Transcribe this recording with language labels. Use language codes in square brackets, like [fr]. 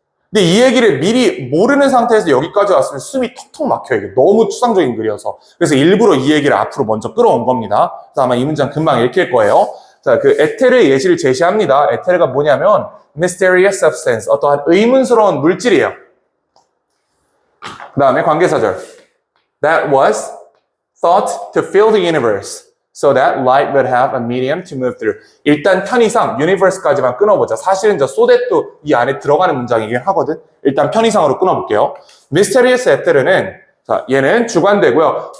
[ko] 근데 이 얘기를 미리 모르는 상태에서 여기까지 왔으면 숨이 턱턱 막혀요. 이게 너무 추상적인 글이어서. 그래서 일부러 이 얘기를 앞으로 먼저 끌어온 겁니다. 그래서 아마 이 문장 금방 읽힐 거예요. 자, 그 에테르의 예시를 제시합니다. 에테르가 뭐냐면 [en] mysterious substance, [ko] 어떠한 의문스러운 물질이에요. 그 다음에 관계사절. [en] That was thought to fill the universe so that light would have a medium to move through. [ko] 일단 편의상 universe까지만 끊어보자. 사실은 저 so that도 이 안에 들어가는 문장이긴 하거든. 일단 편의상으로 끊어볼게요. Mysterious ether는 자, 얘는 주관되고요.